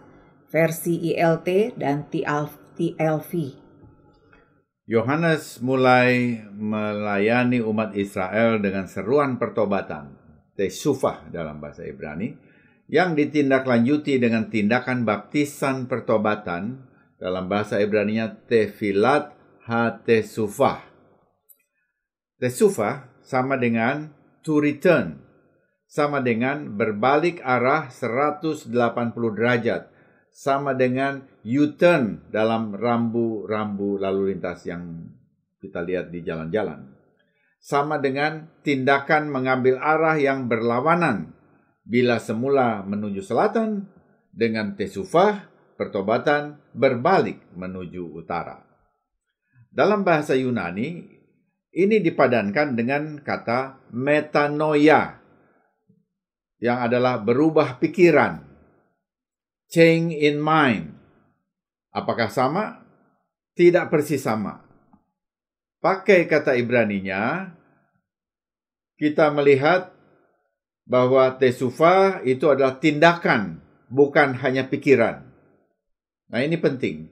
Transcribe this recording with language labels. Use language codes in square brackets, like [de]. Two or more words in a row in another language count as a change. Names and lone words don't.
[id] Versi ILT dan TLV. Yohanes mulai melayani umat Israel dengan seruan pertobatan, teshuvah dalam bahasa Ibrani, yang ditindaklanjuti dengan tindakan baptisan pertobatan dalam bahasa Ibraninya [he] טבילת התשובה. [id] Teshuvah sama dengan [en] to return, [id] sama dengan berbalik arah 180 derajat, sama dengan U-turn dalam rambu-rambu lalu lintas yang kita lihat di jalan-jalan. Sama dengan tindakan mengambil arah yang berlawanan. Bila semula menuju selatan, dengan teshuvah, pertobatan, berbalik menuju utara. Dalam bahasa Yunani, ini dipadankan dengan kata metanoia, yang adalah berubah pikiran. [en] Change in mind. [id] Apakah sama? Tidak persis sama. Pakai kata Ibraninya, kita melihat bahwa teshuvah itu adalah tindakan, bukan hanya pikiran. Nah, ini penting.